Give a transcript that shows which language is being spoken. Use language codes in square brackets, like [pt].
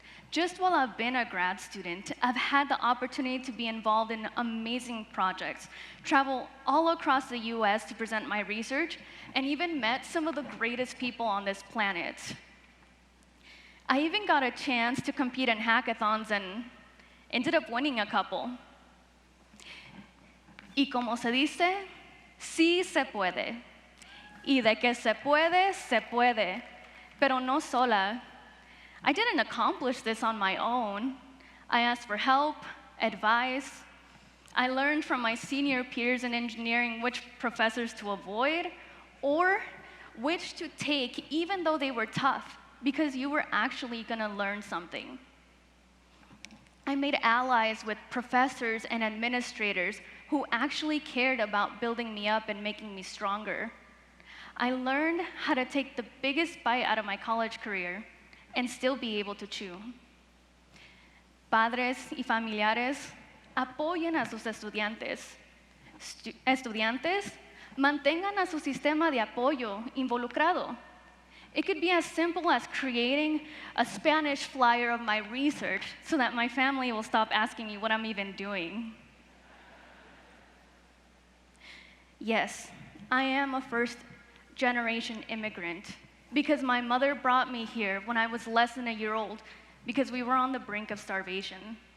[en] Just while I've been a grad student, I've had the opportunity to be involved in amazing projects, travel all across the US to present my research, and even met some of the greatest people on this planet. I even got a chance to compete in hackathons and ended up winning a couple. [es] Y como se dice, sí se puede. Y de que se puede, pero no sola. [en] I didn't accomplish this on my own. I asked for help, advice. I learned from my senior peers in engineering which professors to avoid or which to take even though they were tough, because you were actually going to learn something. I made allies with professors and administrators who actually cared about building me up and making me stronger. I learned how to take the biggest bite out of my college career and still be able to chew. [es] padres y familiares, apoyen a sus estudiantes. Estudiantes, mantengan a su sistema de apoyo involucrado. [en] It could be as simple as creating a Spanish flyer of my research so that my family will stop asking me what I'm even doing. Yes, I am a first-generation immigrant because my mother brought me here when I was less than a year old because we were on the brink of starvation.